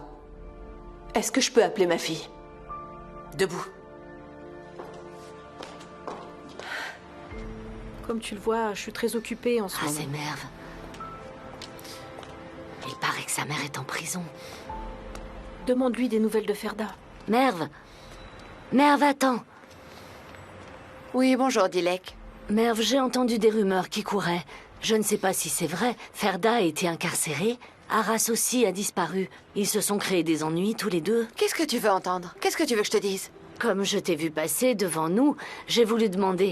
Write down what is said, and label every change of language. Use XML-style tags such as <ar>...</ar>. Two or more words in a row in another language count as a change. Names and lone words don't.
<fr>Est-ce que je peux appeler ma fille? Debout. Comme tu le vois, je suis très occupée en ce moment. C'est Merve. Il paraît que sa mère est en prison. Demande-lui des nouvelles de Ferda. Merve! Merve, attends! Oui, bonjour, Dilek. Merve, j'ai entendu des rumeurs qui couraient. Je ne sais pas si c'est vrai. Ferda a été incarcérée. Arras aussi a disparu. Ils se sont créés des ennuis tous les deux. Qu'est-ce que tu veux entendre? Qu'est-ce que tu veux que je te dise? Comme je t'ai vu passer devant nous, j'ai voulu demander.</fr>